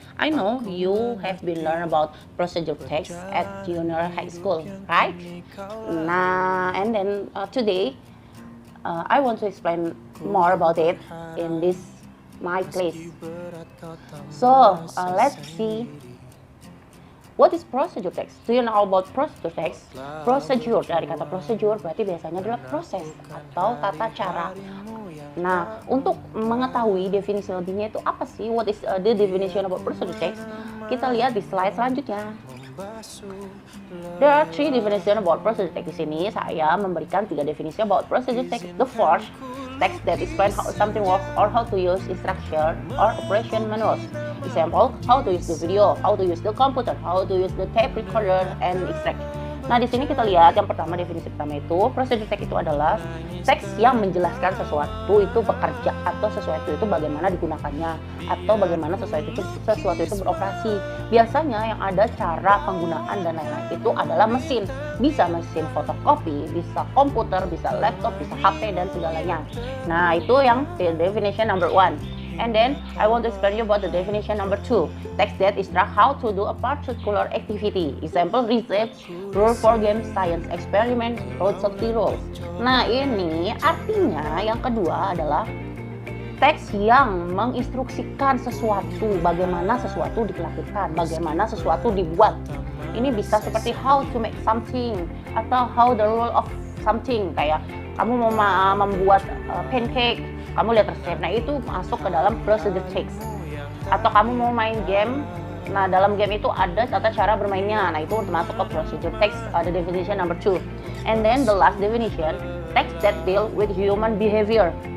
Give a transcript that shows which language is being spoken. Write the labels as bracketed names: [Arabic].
[English] I know you have been learn about procedure text at junior high school, right? Nah, and then today, I want to explain more about it in this my class. So let's see. What is procedure text? Do you know about procedure text? [Indonesian] Procedure, dari kata procedure berarti biasanya adalah proses atau tata cara. Nah, untuk mengetahui definisi lebihnya itu apa sih? [English] What is the definition about procedure text? [Indonesian] Kita lihat di slide selanjutnya. [English] There are three definitions about procedure text. [Indonesian] Di sini saya memberikan 3 definisi [English] about procedure text. The first, text that explain how something works or how to use instruction or operation manuals. Example, how to use the video, how to use the computer, how to use the tape recorder, and extract. [Indonesian] Nah, di sini kita lihat yang pertama, definisi pertama itu, procedure text itu adalah teks yang menjelaskan sesuatu itu bekerja atau sesuatu itu bagaimana digunakannya atau bagaimana sesuatu itu beroperasi. Biasanya yang ada cara penggunaan dan lain-lain itu adalah mesin. Bisa mesin fotokopi, bisa komputer, bisa laptop, bisa HP dan segalanya. Nah, itu yang definition number 1. [English] And then I want to explain you about the definition number 2. Text that instruct how to do a particular activity. Example, research, rule for game, science experiment, road safety rules. [Indonesian] Nah, ini artinya yang kedua adalah teks yang menginstruksikan sesuatu, bagaimana sesuatu dilakukan, bagaimana sesuatu dibuat. Ini bisa seperti [English] how to make something [Indonesian] atau [English] how the rule of something, [Indonesian] kayak kamu mau membuat pancake, kamu lihat resep. Nah, itu masuk ke dalam procedure text. Atau kamu mau main game, nah dalam game itu ada tata cara bermainnya. Nah, itu termasuk ke procedure text, ada definition number 2. [English] And then the last definition, text that deal with human behavior.